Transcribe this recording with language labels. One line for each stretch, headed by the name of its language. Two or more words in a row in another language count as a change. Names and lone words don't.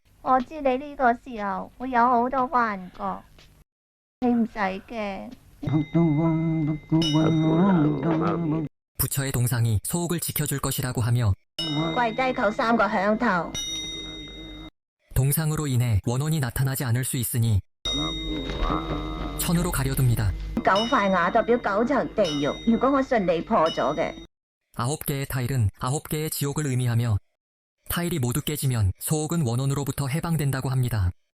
Cantonese: 我知你呢個時候會有好多幻覺，你唔使驚。
Korean: 부처의 동상이 소옥을 지켜줄 것이라고 하며
Cantonese: 跪低求3個響頭。
Korean: 동상으로 인해 원혼이 나타나지 않을 수 있으니 천으로 가려둡니다.
Cantonese: 9 塊牙代表9層地獄，如果我順利破咗嘅。
Korean: 9개의 타일은 9개의 지옥을 의미하며 타일이 모두 깨지면 소옥은 원혼으로부터 해방된다고 합니다.